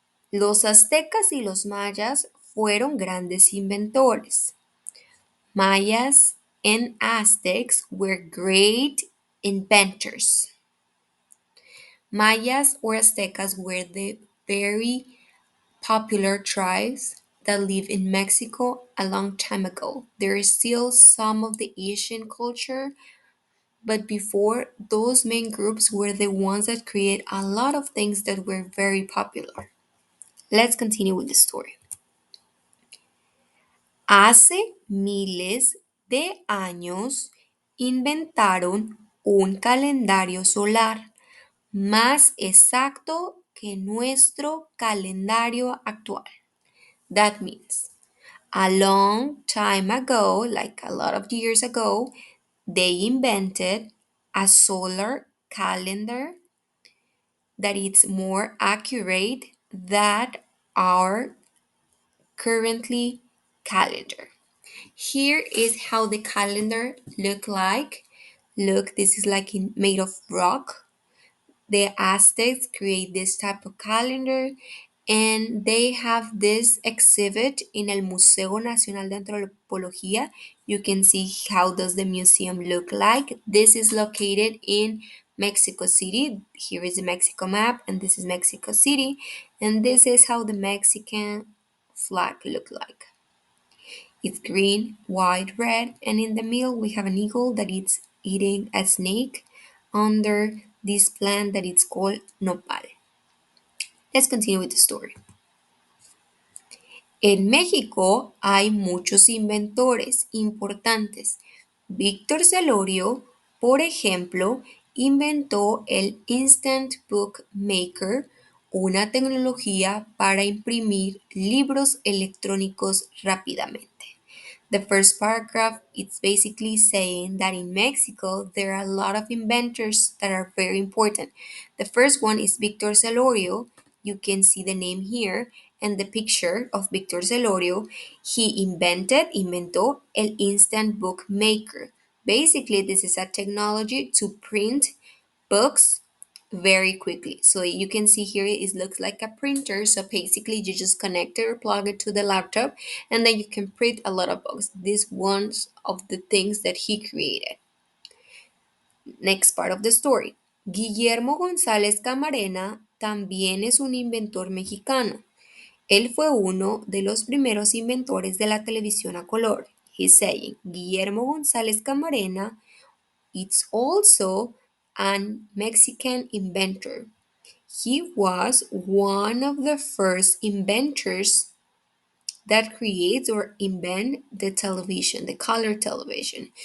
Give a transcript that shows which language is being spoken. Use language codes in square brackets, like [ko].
[es] Los aztecas y los mayas fueron grandes inventores. [en] Mayas and Aztecs were great inventors. Mayas or Aztecas were the very popular tribes that lived in Mexico a long time ago. There is still some of the Asian culture, but before, those main groups were the ones that create a lot of things that were very popular. Let's continue with the story. [es] Hace miles de años inventaron un calendario solar más exacto que nuestro calendario actual. [en] That means a long time ago, like a lot of years ago, they invented a solar calendar that is more accurate than our currently calendar. Here is how the calendar look like. Look, this is like made of rock. The Aztecs create this type of calendar and they have this exhibit in el Museo Nacional de Antropología. You can see how does the museum look like. This is located in Mexico City. Here is the Mexico map and this is Mexico City and this is how the Mexican flag look like. It's green, white, red, and in the middle we have an eagle that is eating a snake under this plant that is called nopal. Let's continue with the story. [es] En México hay muchos inventores importantes. Víctor Celorio, por ejemplo, inventó el Instant Book Maker, una tecnología para imprimir libros electrónicos rápidamente. [en] The first paragraph it's basically saying that in Mexico there are a lot of inventors that are very important. The first one is Victor Celorio. You can see the name here and the picture of Victor Celorio. He [es] inventó el [en] instant book maker. Basically, this is a technology to print books very quickly. So you can see here it looks like a printer. So basically you just connect it or plug it to the laptop and then you can print a lot of books. This one's of the things that he created. Next part of the story. [es] Guillermo González Camarena también es un inventor mexicano. Él fue uno de los primeros inventores de la televisión a color. [en] He's saying Guillermo González Camarena is also an Mexican inventor. He was one of the first inventors that creates or invent the television, the color television.